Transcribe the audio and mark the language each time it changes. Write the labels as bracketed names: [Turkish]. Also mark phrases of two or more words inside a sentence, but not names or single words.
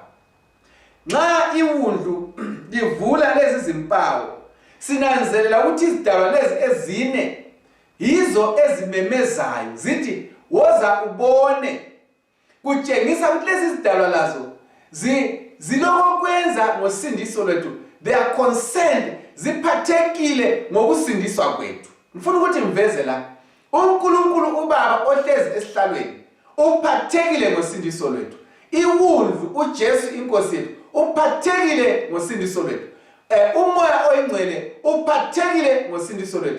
[North Ndebele] Nxa iwundlu livula lezi zimpawu, sinanzelela ukuthi izidalwa lezi ezine yizo ezimemezayo zithi woza ubone. Kutshengisa ukuthi lezi zidalwa lazo zilokwenza ngosindiso lwethu. [English] They are concerned, [North Ndebele] ziphathekile ngokusindiswa kwethu. Ngifuna ukuthi ngiveze la, uNkulunkulu uBaba ohlezi esihlalweni uphathekile ngosindiso lwethu. Iwundlu uJesu inkosi yethu uphathekile ngosindiso lwethu. Umoya oyingcwele uphathekile ngosindiso lwethu.